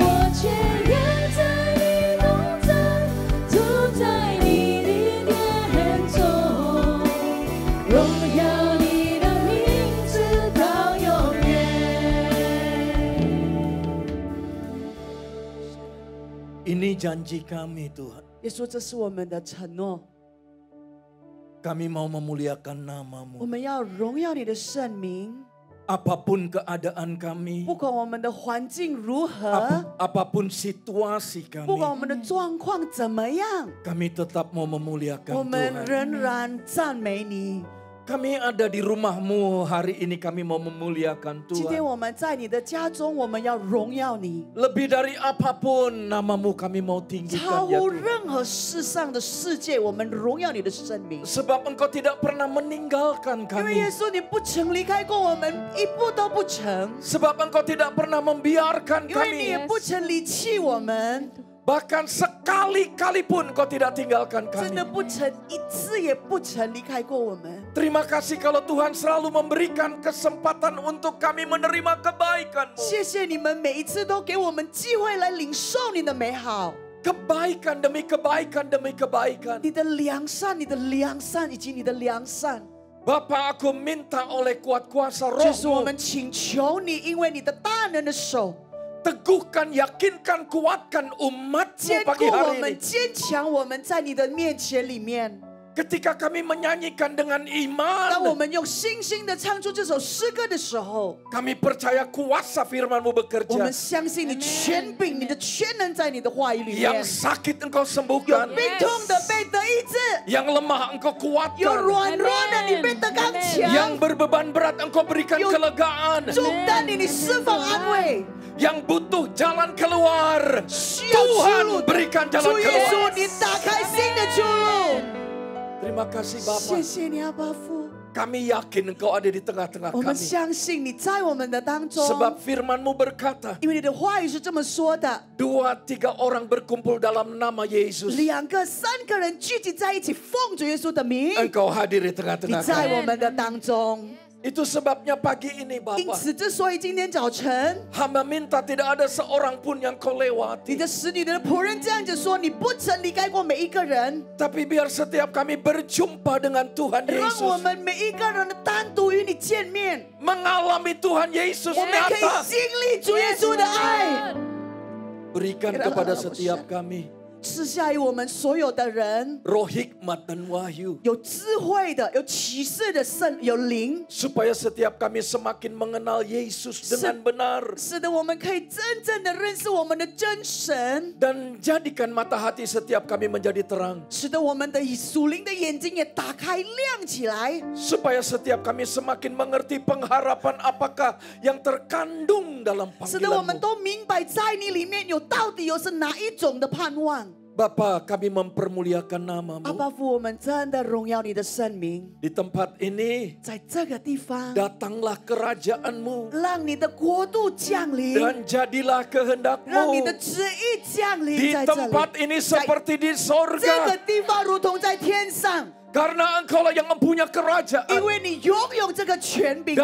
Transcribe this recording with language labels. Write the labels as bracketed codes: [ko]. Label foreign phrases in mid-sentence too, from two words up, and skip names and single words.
[zh] 我全然在你同在，住在你的殿中，荣耀你的名字到永远。 [id] Ini janji kami Tuhan. [zh] 耶稣，这是我们的承诺， [id] Kami mau memuliakan [zh] 我 [id] nama-Mu. [zh] 们要荣耀你的圣名。 [id] Apapun keadaan kami, [zh] 不管我们的环境如何， [id] apapun situasi [zh] 不管我 [id] kami, [zh] 们的状况怎么样， [id] kami tetap mau memuliakan [zh] 我们 [id] Tuhan. [zh] 仍然赞美你。 [id] Kami ada di rumah-Mu hari ini, kami mau memuliakan [zh] 今天 [id] Tuhan. [zh] 我们在你的家中，我们要荣耀你， [id] Lebih dari apapun namamu kami mau [zh] 超 [id] tinggikan ya [zh] 乎 [id] Tuhan. [zh] 任何世上的世界，我们荣耀你的圣名。 [id] Sebab Engkau tidak pernah meninggalkan [zh] 因为耶 [id] kami. [zh] 稣，你不曾离开过我们，一步都不曾。 [id] Sebab Engkau tidak pernah membiarkan [zh] 因为你也 [id] kami. [zh] 不曾离弃我们， [id] Bahkan sekali-kali pun Engkau tidak tinggalkan [zh] 真的 [id] kami. [zh] 不曾一次也不曾离开过我们。 [id] Terima kasih kalau Tuhan selalu memberikan kesempatan untuk kami menerima kebaikan-Mu. [zh] 谢谢你们每一次都给我们机会来领受你的美好， [id] Kebaikan demi kebaikan demi kebaikan. [zh] 你的良善，你的良善以及你的良善。 [id] Bapa, aku minta oleh kuat kuasa [zh] 就是我 [id] Roh-Mu, [zh] 们请求你，因为你的大能的手 [id] teguhkan, yakinkan, kuatkan umat-Mu [zh] 坚固 [id] pagi [zh] 我 [id] hari [zh] 们， [id] ini. [zh] 坚强我们在你的面前里面。 [id] Ketika kami menyanyikan dengan [zh] 当我 [id] iman, [zh] 们用信心的唱出这首诗歌的时候， [id] kami percaya kuasa firman-Mu [zh] 我 [id] bekerja. [zh] 们相信你权柄、你的全能在你的话语里面。 [id] Yang sakit Engkau [zh] 有 [id] sembuhkan, [zh] 病痛的被得医治， [id] yang lemah Engkau [zh] 有 [id] kuatkan, [zh] 软弱的你被得刚 [id] yang [zh] 强， [id] berbeban berat Engkau berikan Yo- kelegaan, [zh] 重担你释放安慰。 [id] yang butuh jalan keluar, [zh] 需要出 [id] Tuhan [zh] 路的 [id] berikan [zh] 主 [id] jalan [zh] 耶 [id] keluar. [zh] 稣，你打开新的出路。 [id] Terima kasih [zh] 谢 [id] Bapa. [zh] 谢你，阿爸父。 [id] Kami yakin Engkau ada di tengah-tengah [zh] 我们 [id] kami. [zh] 相信你在我们的当中， [id] Sebab firman-Mu berkata, [zh] 因为你的话语是这么说的： [id] 2-3 orang berkumpul dalam nama Yesus. [zh] 2 个、3个人聚集在一起，奉主耶稣的名， [id] Engkau hadir di [zh] 你 [id] tengah-tengah [zh] 在 [id] kami. [zh] 我们的当中。 [id] Itu sebabnya pagi ini [zh] 因 [id] Bapa, [zh] 此，之所以今天早晨， [id] hamba minta tidak ada seorang pun yang Kau [zh] 你 [id] lewati. [zh] 的使女、你的仆人这样子说，你不曾离开过每一个人， [id] Tapi biar setiap kami berjumpa dengan Tuhan [zh] 让我 [id] Yesus. [zh] 们每一个人的单独与你见面， [id] Mengalami Tuhan Yesus [zh] 我们可以 [id] nyata. [zh] 经历主耶稣的爱， [id] Berikan kepada setiap kami [zh] 赐下于我们所有的人， [id] roh hikmat dan wahyu. [zh] 有智慧的、有启示的圣、有灵， [id] Supaya setiap kami semakin mengenal Yesus dengan benar. [zh] 使得我们可以真正的认识我们的真神， [id] Dan jadikan mata hati setiap kami menjadi terang. [zh] 使得我们的属灵的眼睛也打开亮起来， [id] Supaya setiap kami semakin mengerti pengharapan apakah yang terkandung dalam [zh] 使得我们 [id] panggilan-Mu. [zh] 都明白在你里面有到底有是哪一种的盼望。 [id] Bapa, kami mempermuliakan [zh] 阿 [id] namamu. [zh] 爸父，我们真的荣耀你的圣名， [id] Di tempat ini, [zh] 在这个地方， [id] datanglah kerajaanmu [zh] 让你的国度降临， [id] dan jadilah [zh] 让你的 [id] kehendakmu [zh] 旨意降临 [id] di [zh] 在这里。 [id] tempat ini seperti di [zh] 这个 [id] sorga. [zh] 地方如同在天上， [id] Karena engkaulah yang mempunyai [zh] 因 [id] kerajaan [zh] 为你拥有这个权柄、